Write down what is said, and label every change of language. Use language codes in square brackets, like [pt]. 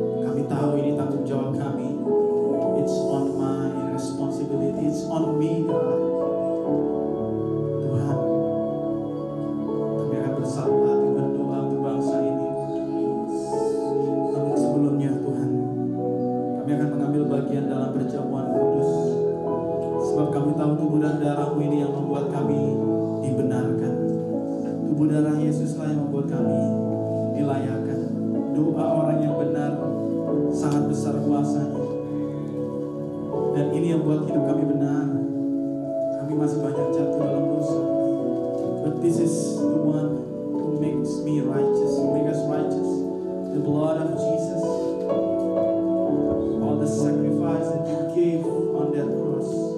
[id] Kami tahu ini tanggung jawab kami. [en] It's on my responsibility. It's on me, God. [id] Tuhan, kami akan bersatu hati berdoa untuk bangsa ini. Namun sebelumnya Tuhan, kami akan mengambil bagian dalam perjamuan kudus. Sebab kami tahu tubuh dan darah-Mu ini yang membuat kami dibenarkan. Tubuh darah Yesuslah yang membuat kami dilayakkan. Doa orang yang benar sangat besar kuasanya. Dan ini yang buat hidup kami benar. Kami masih banyak jatuh dalam dosa. [en] But this is the one who makes me righteous, who makes us righteous. The blood of Jesus. All the sacrifice that you gave on that cross.